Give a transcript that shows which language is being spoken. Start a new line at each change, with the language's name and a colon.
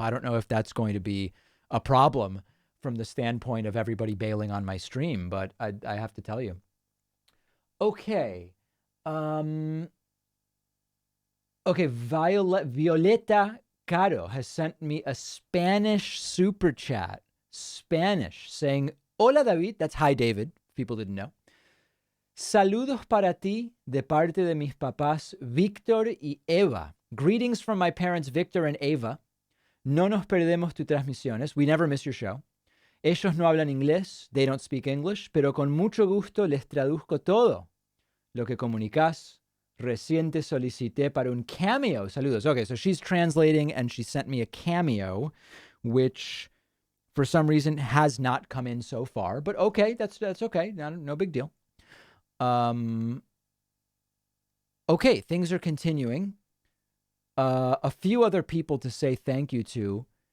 English: I don't know if that's going to be a problem from the standpoint of everybody bailing on my stream, but I have to tell you. Okay. Okay, Violeta Caro has sent me a Spanish super chat. Spanish, saying, Hola, David. That's hi, David. People didn't know.
Spanish: Saludos para ti de parte de mis papás, Víctor y Eva.
English: Greetings from my parents, Victor and Eva.
Spanish: No nos perdemos tus transmisiones.
English: We never miss your show.
Spanish: Ellos no hablan inglés.
English: They don't speak English.
Spanish: Pero con mucho gusto les traduzco todo lo que comunicas. Recién te solicité para un cameo. Saludos.
English: Okay, so she's translating and she sent me a cameo, which for some reason has not come in so far. But okay, that's okay. No big deal. Okay, things are continuing. A few other people to say thank you to.